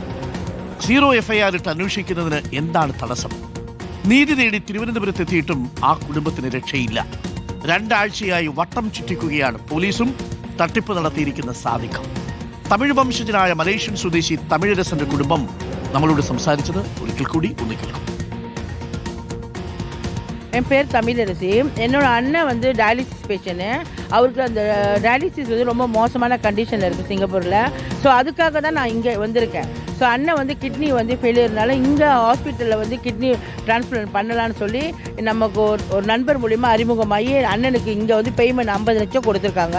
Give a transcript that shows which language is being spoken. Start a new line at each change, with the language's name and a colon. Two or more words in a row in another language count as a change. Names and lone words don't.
Malayalam: 0 FIR ഇട്ട് അന്വേഷിക്കുന്നതിന് എന്താണ് തടസ്സം? നീതി തേടി തിരുവനന്തപുരത്ത് എത്തിയിട്ടും ആ കുടുംബത്തിന് രക്ഷയില്ല. 2 ആഴ്ചയായി വട്ടം ചുറ്റിക്കുകയാണ് പോലീസും തട്ടിപ്പ് നടത്തിയിരിക്കുന്ന സാദിഖ്. തമിഴ് വംശജനായ മലേഷ്യൻ സ്വദേശി തമിഴരസന്റെ കുടുംബം നമ്മളോട് സംസാരിച്ചത് ഒരിക്കൽ കൂടി ഒന്ന് കേൾക്കും.
Tamil: என் பேர் தமிழரசி. என்னோட அண்ணன் வந்து டயாலிசிஸ் பேஷண்ட்டு. அவருக்கு அந்த டயாலிசிஸ் வந்து ரொம்ப மோசமான கண்டிஷனில் இருக்குது சிங்கப்பூரில். ஸோ அதுக்காக தான் நான் இங்கே வந்திருக்கேன். ஸோ அண்ணன் வந்து கிட்னி வந்து ஃபெயிலியர்னால இங்கே ஹாஸ்பிட்டலில் வந்து கிட்னி டிரான்ஸ்பிளான்ட் பண்ணலான்னு சொல்லி நமக்கு ஒரு நண்பர் மூலிமா அறிமுகமாகி அண்ணனுக்கு இங்கே வந்து பேமெண்ட் 50 லட்சம் கொடுத்துருக்காங்க.